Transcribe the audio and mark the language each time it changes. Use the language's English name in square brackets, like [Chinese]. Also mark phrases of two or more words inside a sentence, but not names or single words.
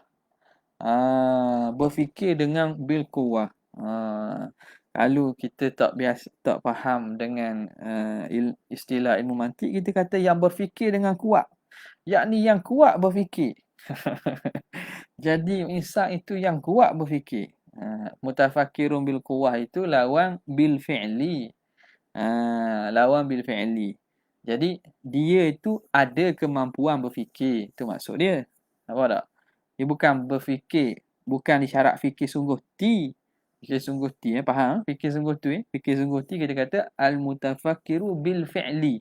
[Malay] Berfikir dengan [Arabic] بالقوة. [Malay] Kalau kita tak faham dengan istilah ilmu mantik, kita kata yang berfikir dengan kuat, yakni yang kuat berfikir. Jadi insan itu yang kuat berfikir. [Arabic] متفكر بالقوة [Malay] itu lawan [Arabic] بالفعل. Lawan بالفعل. [Malay] Jadi dia itu ada kemampuan berfikir, itu maksud dia. Apa tak? Dia bukan berfikir, bukan disyarat fikir sungguh ti. Fikir sungguh ti, faham? Fikir sungguh tu, fikir sungguh ti kita kata [Arabic] المتفكر بالفعل.